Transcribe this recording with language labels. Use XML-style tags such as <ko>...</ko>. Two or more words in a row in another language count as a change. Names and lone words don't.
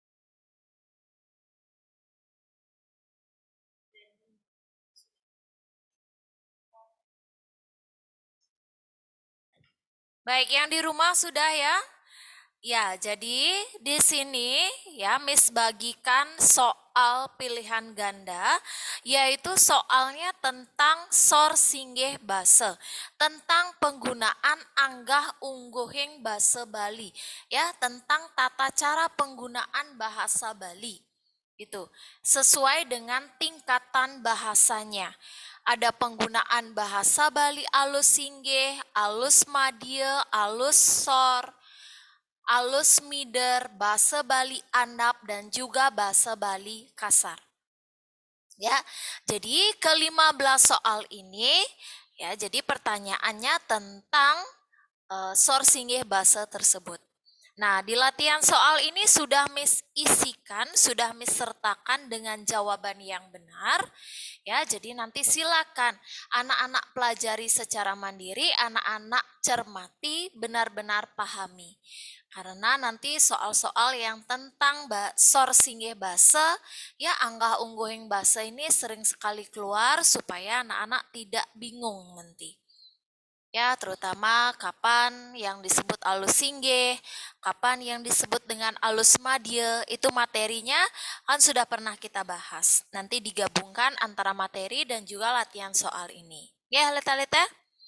<id>Baik, yang di rumah sudah ya? Ya, jadi di sini ya Miss bagikan soal pilihan ganda, yaitu soalnya tentang</id> <ban>sor singgih basa,</ban> <id>tentang penggunaan</id> <ban>anggah ungguhing basa Bali,</ban> <id>ya tentang tata cara penggunaan bahasa Bali. Itu sesuai dengan tingkatan bahasanya. Ada penggunaan bahasa Bali</id> <ban>alus singgih, alus madya, alus sor, alus mider,</ban> <id>bahasa Bali andap, dan juga bahasa Bali kasar. Ya, jadi ke-15 soal ini, ya, jadi pertanyaannya tentang</id> <ban>sor singgih</ban> <id>bahasa tersebut. Nah, di latihan soal ini sudah Miss isikan, sudah Miss sertakan dengan jawaban yang benar. Ya, jadi nanti silakan anak-anak pelajari secara mandiri, anak-anak cermati, benar-benar pahami. Karena nanti soal-soal yang tentang</id> <ban>sor singgih basa,</ban> <id>ya</id> <ban>anggah ungguhing basa</ban> <id>ini sering sekali keluar supaya anak-anak tidak bingung nanti. Ya, terutama kapan yang disebut</id> <ban>alus singgih,</ban> <id>kapan yang disebut dengan</id> <ban>alus madya,</ban> <id>itu materinya kan sudah pernah kita bahas. Nanti digabungkan antara materi dan juga latihan soal ini.</id>